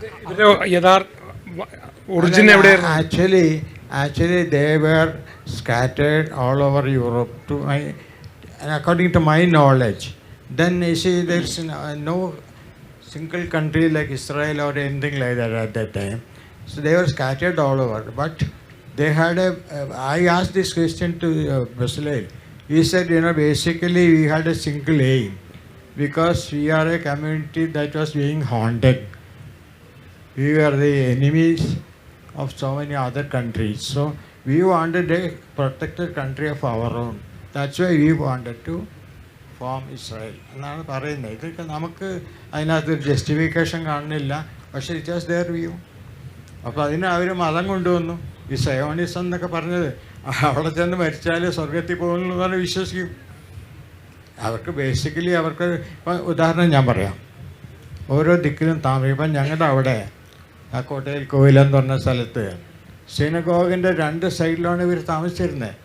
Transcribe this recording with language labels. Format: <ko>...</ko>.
<ml>ഇതിന്റെ യഥാർത്ഥ ഒറിജിൻ എവിടെയായിരുന്നു?</ml> <en>Actually, they were scattered all over Europe. According to my knowledge, then you see, there's no single country like Israel or anything like that at that time. So they were scattered all over. But they had I asked this question to Basile. He said, basically we had a single aim, because we are a community that was being haunted. We were the enemies of so many other countries. So we wanted a protected country of our own. That's why we wanted to form Israel.</en> <ml>എന്നാണ് പറയുന്നത്. ഇതൊക്കെ നമുക്ക് അതിനകത്തൊരു justification കാണുന്നില്ല. പക്ഷേ</ml> <en>It was their view.</en> <ml>അപ്പോൾ അതിന് അവർ മതം കൊണ്ടുവന്നു. ഈ സയോണിസം എന്നൊക്കെ പറഞ്ഞത് അവിടെ ചെന്ന് മരിച്ചാൽ സ്വർഗത്തിൽ പോകുന്നു എന്ന് വിശ്വസിക്കും. അവർക്ക് ബേസിക്കലി അവർക്ക് ഇപ്പം ഉദാഹരണം ഞാൻ പറയാം. ഓരോ ദിക്കിലും ഇപ്പം ഞങ്ങളുടെ അവിടെ ആ കോട്ടയിൽ കോവിലെന്ന് പറഞ്ഞ സ്ഥലത്ത് സിനഗോഗിൻ്റെ 2 സൈഡിലാണ് ഇവർ താമസിച്ചിരുന്നത്.</ml>